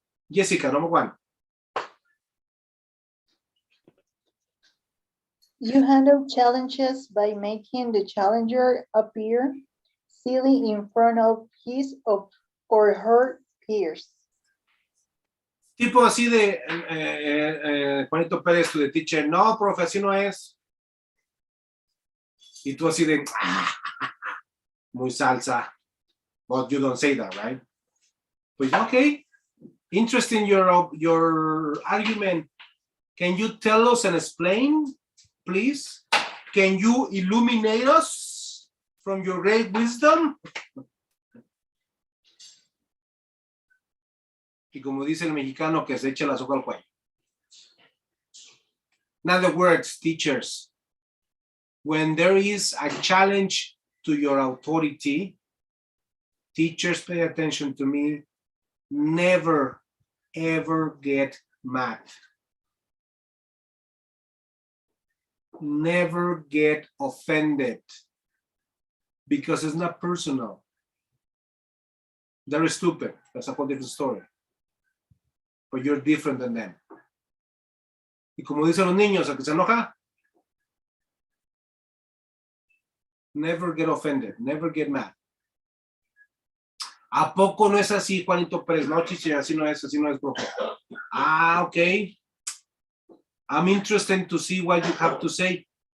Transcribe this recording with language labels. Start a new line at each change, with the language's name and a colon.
English: Jessica, number 1. You handle challenges by making the challenger appear silly in front of his or her peers.
Spanish: Tipo así de Juanito Pérez,
English: to the teacher,
Spanish: no, profe, así no es. Y tú así de, muy salsa.
English: But you don't say that, right? Pues okay, interesting your argument. Can you tell us and explain, please? Can you illuminate us from your great wisdom?
Spanish: Y como dice el mexicano, que se eche la soga al cuello.
English: In other words, teachers, when there is a challenge to your authority, teachers, pay attention to me, never, ever get mad. Never get offended because it's not personal. They're stupid. That's a whole different story. But you're different than them.
Spanish: Y como dicen los niños, ¿a que se enoja?
English: Never get offended. Never get mad.
Spanish: ¿A poco no es así,
English: Juanito Pérez?
Spanish: No, chichi, así no es, profe. Ah, okay.
English: I'm interested to see what you have to say.